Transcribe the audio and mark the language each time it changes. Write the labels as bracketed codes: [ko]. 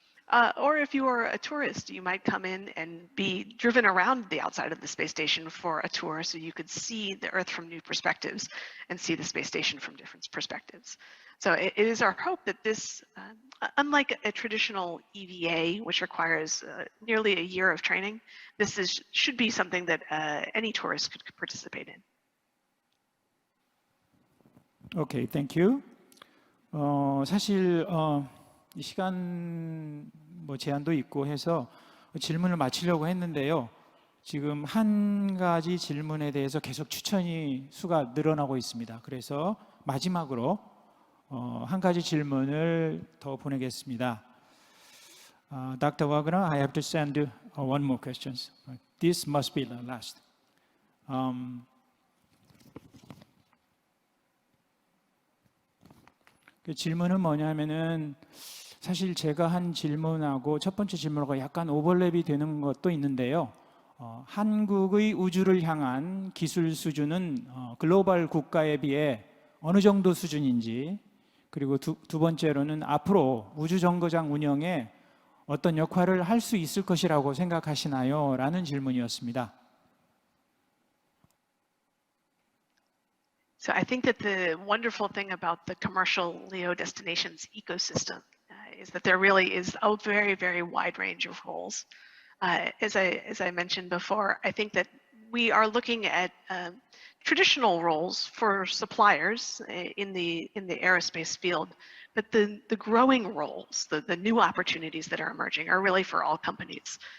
[en] Or if you are a tourist, you might come in and be driven around the outside of the space station for a tour so you could see the Earth from new perspectives and see the space station from different perspectives. So it is our hope that this, unlike a traditional EVA, which requires nearly a year of training, this should be something that any tourist could participate in. Okay, thank you. [ko] 사실 이 시간 제한도 있고 해서 질문을 마치려고 했는데요. 지금 한 가지 질문에 대해서 계속 추천이 수가 늘어나고 있습니다. 그래서 마지막으로 한 가지 질문을 더 보내겠습니다. [en] Dr. Wagner, I have to send one more question. This must be the last. [ko] 그 질문은 뭐냐면은 사실 제가 한 질문하고 첫 번째 질문하고 약간 오버랩이 되는 것도 있는데요. 한국의 우주를 향한 기술 수준은 글로벌 국가에 비해 어느 정도 수준인지, 그리고 두 번째로는 앞으로 우주정거장 운영에 어떤 역할을 할 수 있을 것이라고 생각하시나요? 라는 질문이었습니다. [en] So I think that the wonderful thing about the commercial LEO destinations ecosystem is that there really is a very, very wide range of roles. As I mentioned before, I think that we are looking at traditional roles for suppliers in the aerospace field, but the growing roles, the new opportunities that are emerging are really for all companies.